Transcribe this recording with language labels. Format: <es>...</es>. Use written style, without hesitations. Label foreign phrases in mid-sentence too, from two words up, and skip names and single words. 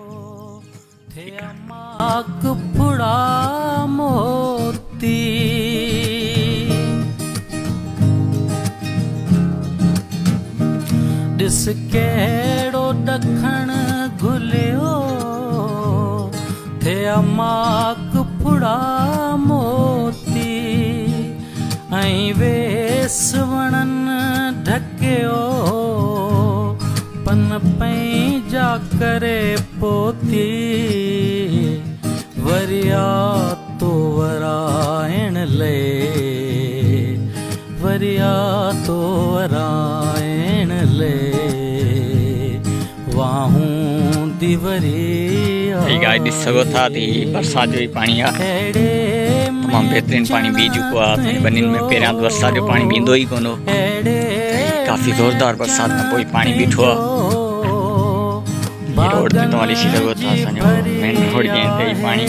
<sd>फुड़ा मोती ॾिस कहिड़ो ॾखण घुलियो थे माक फुड़ा मोती ऐं वेस वणनि ढकियो पन पंहिंजा करे पोती वरिया तो वराइण ले वरिया तो वराइण ले वाहूं दिवरिया। ॾिसी सघो था थी बरसात जो ही पानी आहे। तमामु बहितरीनु पानी बीह चुको आहे। बनियुनि में पहिरियां बरसात जो पानी बीहंदो ई कोन हो। काफ़ी ज़ोरदार बरसात खां पोइ पानी बीठो आहे। रोड ते तव्हां ॾिसी सघो था, असांजो</sd> <en>main road</en> <sd>जे ते ई पानी।</sd>